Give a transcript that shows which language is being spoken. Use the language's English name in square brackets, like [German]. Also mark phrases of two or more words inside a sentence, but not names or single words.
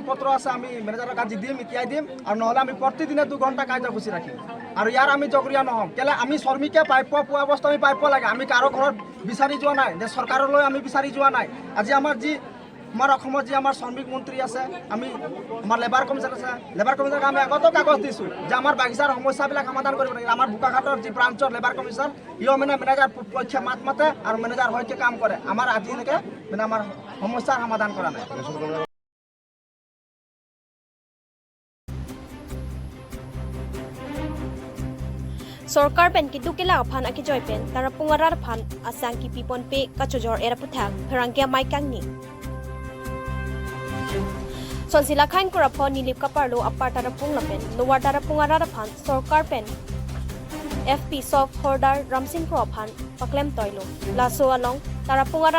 [Assamese] পত্ৰ আছে আমি মেনেজাৰক আজি দিম এতিয়াই দিম আৰু নহ'লে আমি প্ৰতিদিনে 2 ঘণ্টা কাৰ্যসূচী ৰাখিম আৰু ইয়াৰ আমি জগৰীয়া নহ'ম কেলে আমি শ্ৰমিকে প্ৰাপ্য পোৱা বস্তু আমি প্ৰাপ্য লাগে আমি কাৰো ঘৰত বিচাৰি যোৱা নাই যে চৰকাৰলৈ আমি বিচাৰি যোৱা নাই আজি আমাৰ অসমত যি আমাৰ শ্ৰমিক মন্ত্ৰী আছে আমি আমাৰ [English] labour commission [Assamese] আছে [English] labour commissionক [Assamese] আমি আগতেও কাগজ দিছোঁ যে আমাৰ বাগিচাৰ সমস্যাবিলাক সমাধান কৰিব লাগে আমাৰ বোকাখাটৰ যি ব্ৰাঞ্চৰ [English] labour commission [Assamese] ইও মানে মেনেজাৰ পক্ষে মাত মাতে আৰু মেনেজাৰ হৈকে কাম কৰে আমাৰ আজিলৈকে মানে আমাৰ সমস্যাৰ সমাধান কৰা নাই [Karbi] Sorkar pen ki dukila aphan aki joy pen tara pungarar phan asang ki pipon pe kachojor era puthak pherangkia maikang ni Sonsila khain kurapo nilip kaparlo apar tara pungla pen lower tara pungarar phan Sorkar pen FP soft holder ramsing kro phan paklem toilo laso along tara pungarat